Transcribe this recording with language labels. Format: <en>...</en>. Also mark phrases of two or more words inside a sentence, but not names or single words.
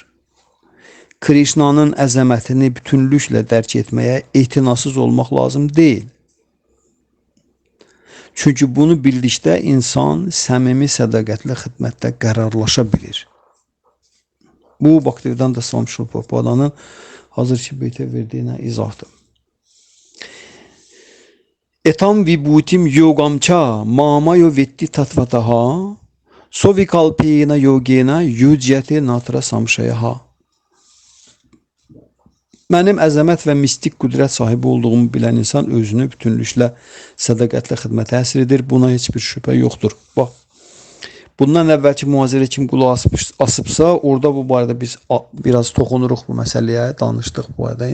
<az>Krişnanın əzəmətini bütünlüklə dərk etməyə etinasız olmaq lazım deyil. Çünki bunu bildikdə insan səmimi sədaqətlə xidmətdə qərarlaşa bilir. Bu, Bhaktivedanta Swami Srila Prabhupadanın hazırki beytə verdiyinə izahdır.</az> <sa>एतां विभूतिं योगं च मम यो वेत्ति तत्त्वतः सोऽविकल्पेन योगेन युज्यते नात्र संशयः.</sa> <az>Mənim əzəmət və mistik qüdrət sahibi olduğumu bilən insan özünü bütünlüklə sədaqətlə xidmətə həsr edir. Buna heç bir şübhə yoxdur. Bax, bundan əvvəlki mühazirə kim qulaq asıbsa, orada bu barədə biz biraz toxunuruq bu məsələyə, danışdıq bu arada.</az>